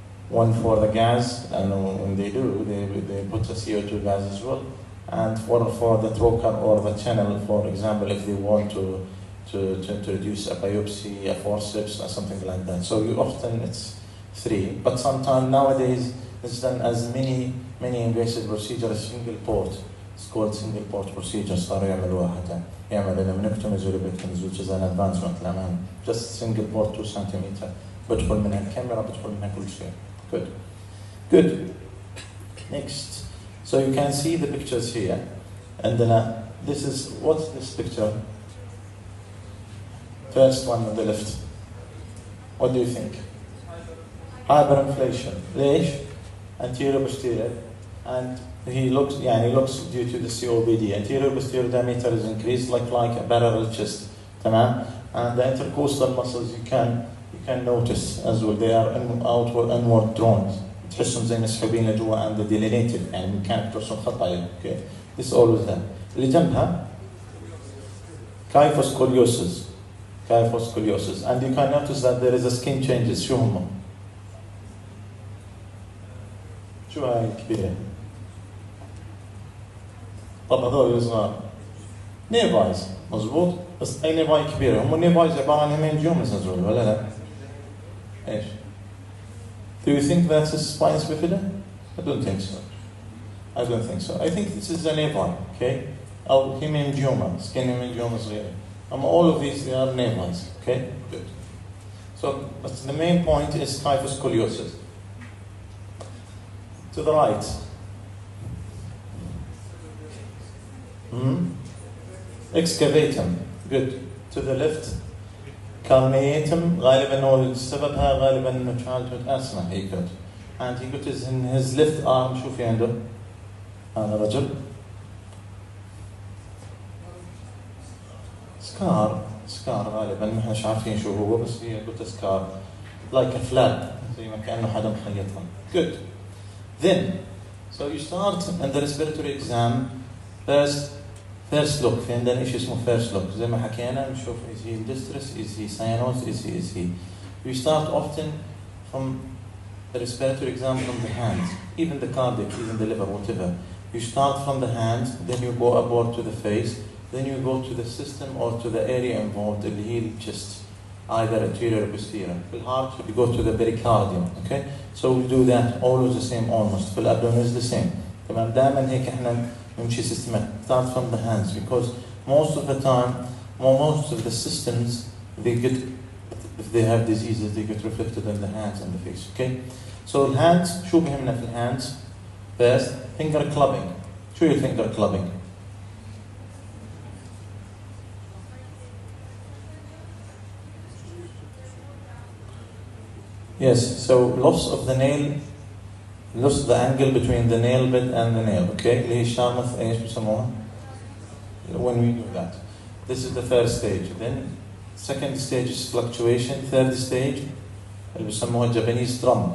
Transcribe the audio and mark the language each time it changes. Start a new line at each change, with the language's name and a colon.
English: one for the gas, and when they do, they put a CO2 gas as well, and for the trocar or the channel, for example, if they want to introduce a biopsy, a forceps, or something like that. So often it's 3, but sometimes nowadays it's done as many invasive procedures, single port. It's called single port procedure.
Arabic: صاروا يعملوها حتى يعمل لمنكتوميز ولبكتوميز,
English: which is an advancement
Arabic: للأمان.
English: Just single port 2 centimeter.
Arabic: بدخل منها الكاميرا, بدخل منها كل شيء.
English: Good. Next. So you can see the pictures here, and then this is, what's this picture? First one on the left. What do you think? Hyperinflation.
Arabic: ليش?
English: Anterior posterior, and he looks due to the COPD. Anterior posterior diameter is increased like a parallel chest.
Arabic: تمام?
English: And the intercostal muscles you can notice as well. They are inward drawn.
Arabic: تحسهم زي مسحوبين لجوا
English: and delineated,
Arabic: يعني مكانك ترسم خط عليه.
English: Okay. This is always there.
Arabic: اللي جنبها kyphoscoliosis.
English: And you can notice that there is a skin changes.
Arabic: شو هم؟ شو هاي الكبيرة؟ طب هذول صغار نيفايز مظبوط، بس أي نيفاي كبيرة؟ هم النيفايز عبارة عن هيمنجيومز هذول ولا لا؟ إيش؟
English: Do you think that's a spinous bifida? I don't think so. I think this is a nevi, okay?
Arabic: أو
English: hemangioma, skin hemangioma صغيرة. All of these, they are nevais, okay? Good. So, but the main point is kyphoscoliosis. To the right. Excavatum. Good. To the left. Carneatum.
Arabic: غالبا هو سببها غالبا انه
English: childhood asthma he got. And he got his in his left arm.
Arabic: شو في عنده؟ هذا رجل. سكار غالبا ما احنا عارفين شو هو، بس هي قلت سكار
English: like a flag
Arabic: زي ما كأنه حدا مخيطها.
English: Good. Then, so you start in the respiratory exam. First look.
Arabic: في عندنا شيء اسمه
English: first look.
Arabic: زي ما حكينا نشوف
English: is he in distress, is he cyanose, is he. You start often from the respiratory exam from the hands, even the cardiac, even the liver, whatever. You start from the hands, then you go upward to the face. Then you go to the system or to the area involved in the heel chest, either anterior or posterior. For the heart, you go to the pericardium, okay? So we do that always the same almost. For the abdomen is the same.
Arabic: تمام دائما هيك احنا نمشي systematic.
English: Start from the hands because most of the time, most of the systems they get, if they have diseases, they get reflected in the hands and the face, okay? So the hands,
Arabic: شو بهمنا في
English: hands? First, finger clubbing.
Arabic: شو هي
English: finger clubbing? Yes, so loss of the angle between the nail bed and the nail, okay?
Arabic: اللي هي شامث ايش بسموها؟
English: When we do that. This is the first stage. Then second stage is fluctuation. Third stage
Arabic: اللي بسموها
English: Japanese drum.